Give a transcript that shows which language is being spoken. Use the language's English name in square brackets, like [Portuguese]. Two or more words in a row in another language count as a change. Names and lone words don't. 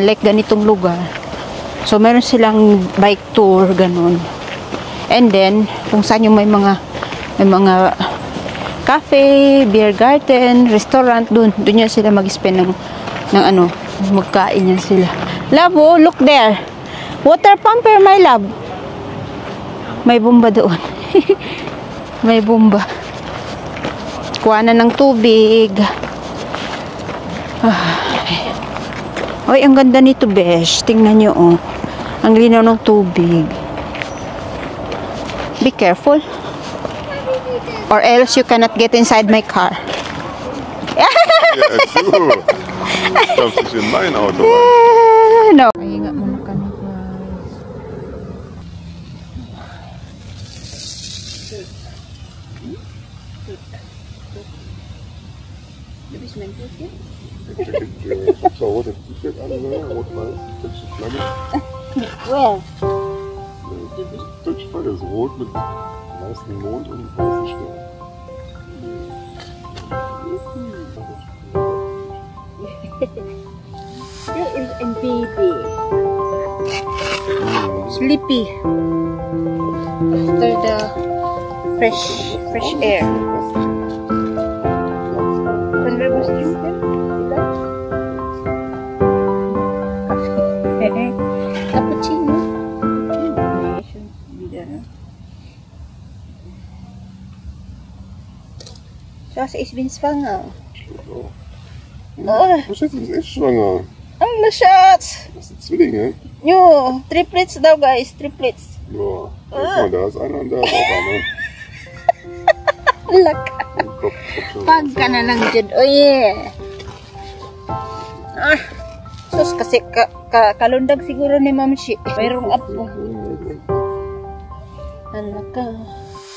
[Filipino] Like, ganitong lugar. So, meron silang [English] bike tour, [Filipino] ganun. And then, kung saan yung may mga cafe, [English] beer garden, [Filipino] restaurant, dun yan sila mag-spend ng ano, magkain yan sila. [English] Love, oh, look there. Water pumper, my love. [Filipino] May bomba doon. May bomba. Kuha na ng tubig. Ay, ang ganda nito, besh. Tingnan nyo, oh. Ang linaw ng tubig. [English] Be careful. Or else you cannot get inside my car. [German] Ja, du. Darfst nicht in mein Auto rein. [Filipino] No. Pahinga muna kami, guys. [German] Ich hab zwar rotes T-Shirt an, ne? Rot-weiß, deutsche Flagge. [English] Where? [German] Deutsche Flagge ist rot mit weißem Mond und weißen Sternen. [English] There is a baby. Sleepy. After the fresh air. Cappuccino. [German] Das, ich bin schwanger. Oh. Oh, Oh, Schätze, du bist echt schwanger. Allah, Schatz. Das sind Zwillinge. Jo, [Filipino] triplets daw guys, triplets. [German] Ja. Guck mal, da ist einer und da ist auch einer. Laka. Kopf schon. [Filipino] Pag ka na lang dyan. [English] Oh yeah. [Filipino] Ah. Sus, kasi kalundag siguro ni Ma'am Shi. Mayroong apo. Alaka.